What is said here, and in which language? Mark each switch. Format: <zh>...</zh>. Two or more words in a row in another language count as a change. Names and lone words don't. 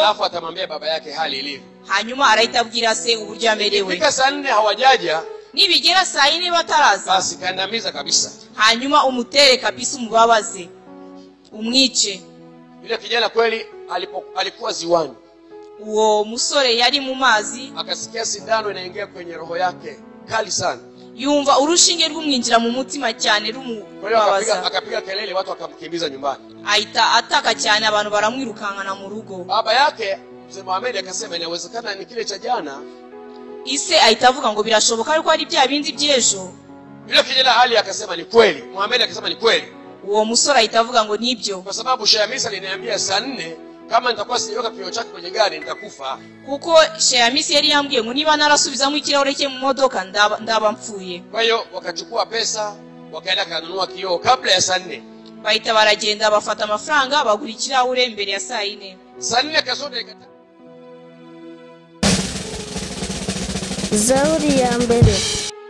<sw>Alafu atamwambia baba yake hali ilivyo.</sw> <rw>Hanyuma arahita abwira se uburyo amerewe.</rw> <sw>Fika saa 4 hawajaja.</sw> <rw>Nibigera saa 4 bataraza.</rw> <sw>Basi kandamiza kabisa.</sw> <rw>Hanyuma umutere kabisa umubabaze. Umwice.</rw> <sw>Yule kijana kweli alikuwa ziwani.</sw> <rw>Uwo musore yari mu mazi.</rw> <sw>Akasikia sindano inaingia kwenye roho yake kali sana.</sw> <rw>Yumva urushinge rw'umwinjira mu mutima cyane rumubabaza.</rw> <sw>Akapiga kelele watu wakamkimbiza nyumbani.</sw> <rw>Ahita ataka cyane abantu baramwirukankana mu rugo.</rw> <sw>Baba yake mzee Mohamed akasema inawezekana ni kile cha jana.</sw> <rw>Ise ahita avuga ngo birashoboka yuko ari bya bindi by'ejo.</rw> <sw>Yule kijana Ali akasema ni kweli. Mohamed akasema ni kweli.</sw> <rw>Uwo musore ahita avuga ngo nibyo.</rw> <sw>Kwa sababu Shayamisa aliniambia saa 4 kama nitakuwa siweka kioo chake kwenye gari nitakufa.</sw> <rw>Kuko Shayamisa yari yambwiye ngo niba narasubizamo ikirahure cye mu modoka ndaba mpfuye.</rw> <sw>Kwa hiyo wakachukua pesa wakaenda kanunua kioo kabla ya saa 4.</sw> <rw>Bahita baragenda bafata amafaranga bagura ikirahure mbere ya saa 4.</rw> <sw>Saa 4 kasoro ikata. Zaburi ya mbere.</sw>